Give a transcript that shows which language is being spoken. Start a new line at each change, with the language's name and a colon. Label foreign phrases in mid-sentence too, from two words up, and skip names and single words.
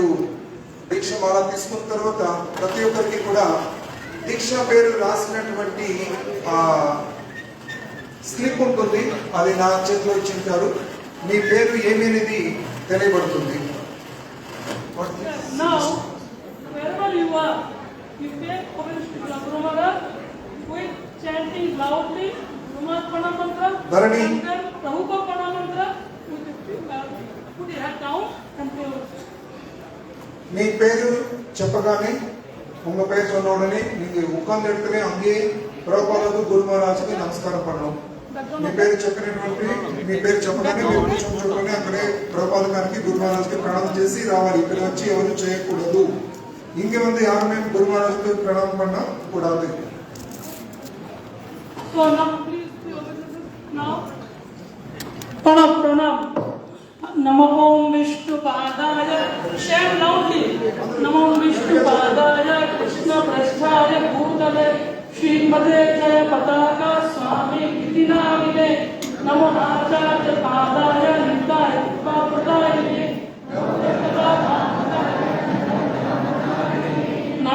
Telugu: దీక్షమాల తీసుకున్న తర్వాత ప్రతి ఒక్కరికి కూడా దీక్ష పేరు రాసినటువంటి స్లిప్ ఉంటుంది. అది నా చేతిలో ఇచ్చింటారు. మీ పేరు ఏమనేది తెలియబడుతుంది.
English: Now, wherever you are, you pay homage to your Guru Maharaj with chanting loudly Guru Maharaj Pranam Mantra, Dharani. and then Prabhupada Pranam Mantra, put your head down and pray.
Telugu: మీ పేరు చెప్పగానే
Tamil: உங்க பேர் சொன்ன உடனே நீங்க உட்கார்ந்த இடத்துல அங்கே
Telugu: ప్రభుపాదకు గురు మహారాజుకి నమస్కారం పడడం. మీ పేరు చెప్పినటువంటి మీ పేరు చెప్పగానే మీరు కూర్చొని అక్కడే ప్రభుపాద గారికి గురు మహారాజుకి ప్రణామం చేసి రావాలి. ఇక్కడ వచ్చి ఎవరు చేయకూడదు.
Tamil: இங்க வந்து யாருமே குரு மகாராஜுக்கு பிரணாமம் பண்ண கூடாது.
English: So now please do your business.
Sanskrit: Now प्रणाम। नमो ॐ विष्णु पादाय.
English: Share loudly.
Sanskrit: नमो विष्णु पादाय कृष्ण प्रेष्ठाय भूतले श्रीमते जय पताका स्वामी इतिनामिने नमो आचार्य पादाय नितय प्रभुतय